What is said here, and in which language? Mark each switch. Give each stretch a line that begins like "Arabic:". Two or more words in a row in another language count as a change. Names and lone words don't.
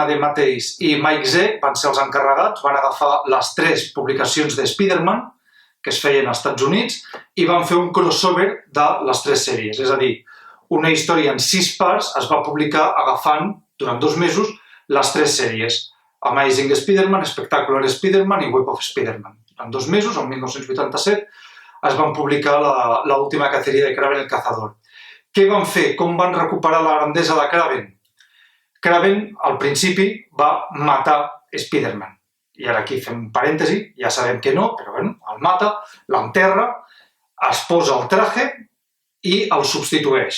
Catalan: DeMatteis i Mike Zeck van ser els encarregats, van agafar les 3 publicacions de Spider-Man que es feien als Estats Units i van fer un crossover de les 3 sèries. És a dir, una història en 6 parts es va publicar agafant durant 2 mesos les 3 sèries. Amazing Spider-Man, Spectacular Spider-Man i Web of Spider-Man. En 2 mesos, el 1987, es van publicar l'última caceria de Kraven el cazador. Què van fer? Com van recuperar la grandesa de Kraven? Kraven, al principi, va matar Spider-Man. I ara aquí fem un parèntesi, ja sabem que no, però bueno, el mata, l'enterra, es posa el traje i el substitueix.